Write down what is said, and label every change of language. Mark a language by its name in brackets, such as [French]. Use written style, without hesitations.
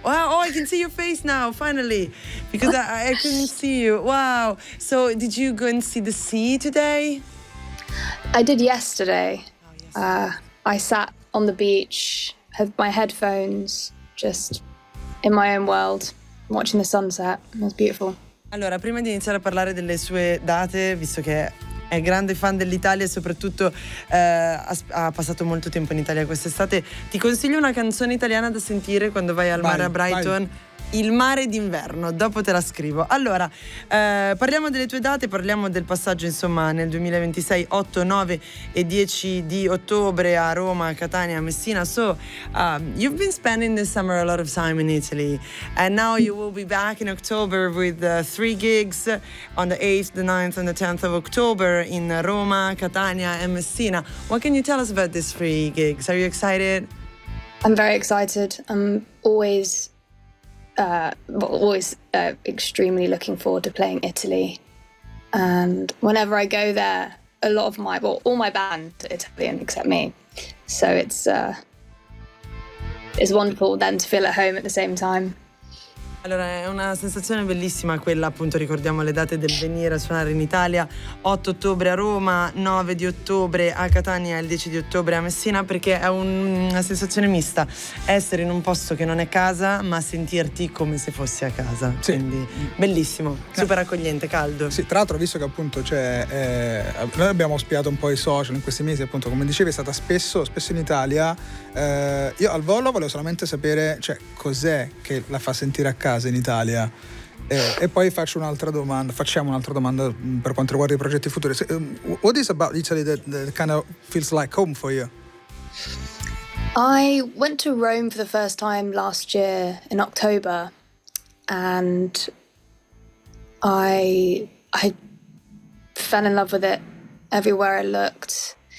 [English] Wow, oh, I can see your face now, finally, because I couldn't see you. Wow. So did you go and see the sea today? I did yesterday. Oh, yesterday. I sat on the beach, had my headphones, just in my own world, watching the sunset. It was beautiful. [Italian] Allora, prima di iniziare a parlare delle sue date, visto che è grande fan dell'Italia e soprattutto ha passato molto tempo in Italia quest'estate, ti consiglio una canzone italiana da sentire quando vai al mare a Brighton. Il mare d'inverno, dopo te la scrivo. Allora, parliamo delle tue date, parliamo del passaggio, insomma, nel 2026, 8, 9 e 10 di ottobre a Roma, Catania, Messina. [English] So, you've been spending this summer a lot of time in Italy, and now you will be back in October with three gigs on the 8th, the 9th and the 10th of October in Roma, Catania and Messina. What can you tell us about these three gigs? Are you excited? I'm very excited. I'm always... always extremely looking forward to playing Italy, and whenever I go there, a lot of my, well, all my band are Italian except me, so it's wonderful then to feel at home at the same time. [Italian] Allora, è una sensazione bellissima quella, appunto, ricordiamo le date del venire a suonare in Italia, 8 ottobre a Roma, 9 di ottobre a Catania e il 10 di ottobre a Messina, perché è una sensazione mista, essere in un posto che non è casa ma sentirti come se fossi a casa, sì. Quindi bellissimo, super accogliente, caldo. Sì, tra l'altro, visto che appunto c'è, noi abbiamo spiato un po' i social in questi mesi, appunto, come dicevi, è stata spesso in Italia, io al volo volevo solamente sapere, cioè, cos'è che la fa sentire a casa in Italia, e poi facciamo un'altra domanda per quanto riguarda i progetti futuri. [English] What is about Italy that kind of feels like home for you? I went to Rome for the first time last year in October, and I fell in love with it everywhere I looked.